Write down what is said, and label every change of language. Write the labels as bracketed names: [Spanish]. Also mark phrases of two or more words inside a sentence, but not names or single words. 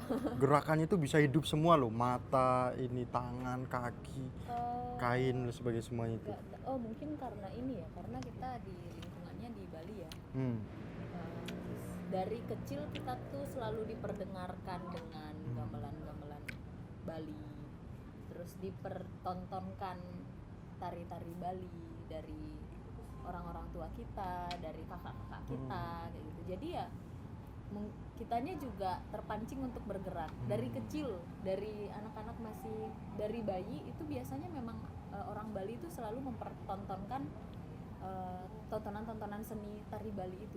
[Indonesian] Gerakannya itu bisa hidup semua loh, mata, ini tangan, kaki, kain dan sebagainya semuanya itu. Oh mungkin karena ini ya, karena kita di lingkungannya di Bali ya. Dari kecil kita tuh selalu diperdengarkan dengan gamelan-gamelan Bali, terus dipertontonkan tari-tari Bali dari orang-orang tua kita, dari kakak-kakak kita kayak gitu. Jadi ya kitanya juga terpancing untuk bergerak dari kecil, dari anak-anak masih dari bayi itu biasanya memang orang Bali itu selalu mempertontonkan tontonan-tontonan seni tari Bali itu.